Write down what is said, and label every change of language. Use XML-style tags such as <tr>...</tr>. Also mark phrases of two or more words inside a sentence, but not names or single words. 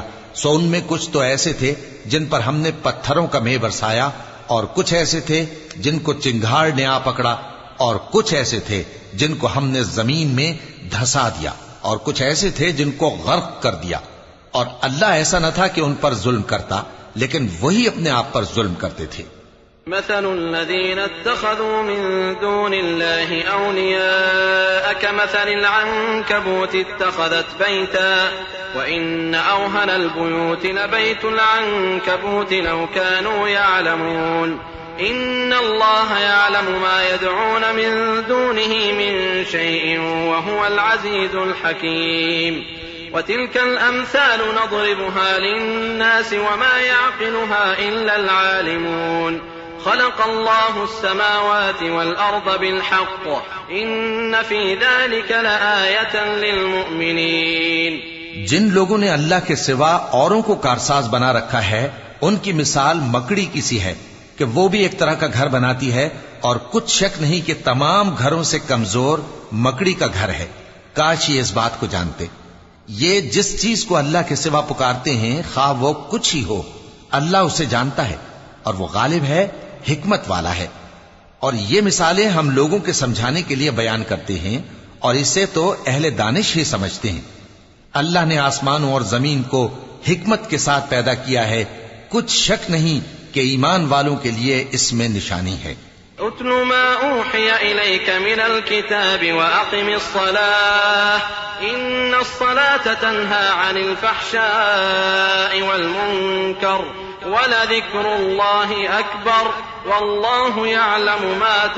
<hi>सो उनमें कुछ तो ऐसे थे जिन पर हमने पत्थरों का मेह बरसाया, और कुछ ऐसे थे जिनको चिंगार ने आ पकड़ा, और कुछ ऐसे थे जिनको हमने जमीन में धंसा दिया, और कुछ ऐसे थे जिनको गर्क कर दिया। और अल्लाह ऐसा न था कि उन पर जुल्म करता, लेकिन वही अपने आप पर जुल्म करते थे।</hi> <ar>مثل الذين اتخذوا من دون الله أولياء كمثل العنكبوت اتخذت بيتا وإن أوهن البيوت لبيت العنكبوت لو كانوا يعلمون إن الله يعلم ما يدعون من دونه من شيء وهو العزيز الحكيم وتلك الأمثال نضربها للناس وما يعقلها إلا العالمون خلق الله السماوات والأرض بالحق إن في ذلك لآية للمؤمنين.</ar> <hi>जिन लोगों ने अल्लाह के सिवा औरों को कारसाज बना रखा है, उनकी मिसाल मकड़ी की सी है कि वो भी एक तरह का घर बनाती है, और कुछ शक नहीं कि तमाम घरों से कमजोर मकड़ी का घर है। काश ये इस बात को जानते। ये जिस चीज को अल्लाह के सिवा पुकारते हैं, खा वो कुछ ही हो, अल्लाह उसे जानता है और वो गालिब है, हिकमत वाला है। और ये मिसालें हम लोगों के समझाने के लिए बयान करते हैं, और इसे तो अहले दानिश ही समझते हैं। अल्लाह ने आसमानों और जमीन को हिकमत के साथ पैदा किया है, कुछ शक नहीं कि ईमान वालों के लिए इसमें निशानी है।</hi> <ar>اتل ما أوحي إليك من الكتاب وأقم الصلاة إن الصلاة تنهى عن الفحشاء والمنكر ولذكر الله أكبر والله يعلم ما</ar>